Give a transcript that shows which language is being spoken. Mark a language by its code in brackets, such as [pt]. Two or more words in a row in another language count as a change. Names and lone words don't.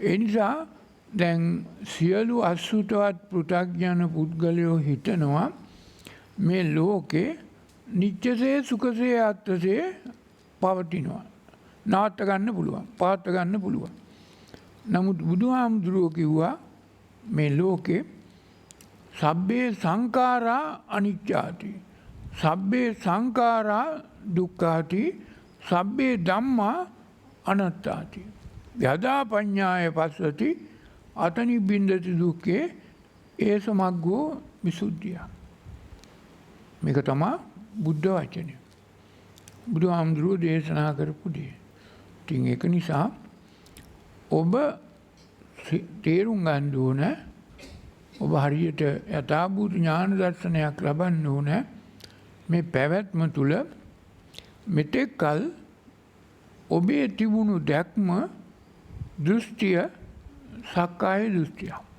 [si] ඒ නිසා දැන් සියලු අසුතවත් පෘථග්ජන පුද්ගලයෝ හිතනවා මේ ලෝකේ නිත්‍යසේ සුඛසේ ආත්මසේ පවතිනවා. නවත්ත ගන්න පුළුවන්. පවත්ව ගන්න පුළුවන්. නමුත් බුදුහාමුදුරුවෝ කිව්වා මේ ලෝකේ [pi] සබ්බේ සංඛාරා අනිච්චාති. සබ්බේ සංඛාරා දුක්ඛාති. සබ්බේ ධම්මා අනාත්තාති. යදා පඤ්ඤාය පස්සති අතනිබ්බින්දති දුක්ඛේ ඒස මග්ගෝ විසුද්ධිය. [si] මේක තමයි බුද්ධ වචනය. බුදුහාමුදුරුවෝ දේශනා කරපු දේ. ඉතින් ඒක නිසා ඔබ තේරුම් ගන්න ඕන ඔබ හරියට යථාභූත ඥාන දර්ශනයක් ලබන්න ඕන මේ පැවැත්ම තුළ මෙතෙක් කල ඔබේ තිබුණු දැක්ම දෘෂ්ටිය සක්කාය දෘෂ්ටිය.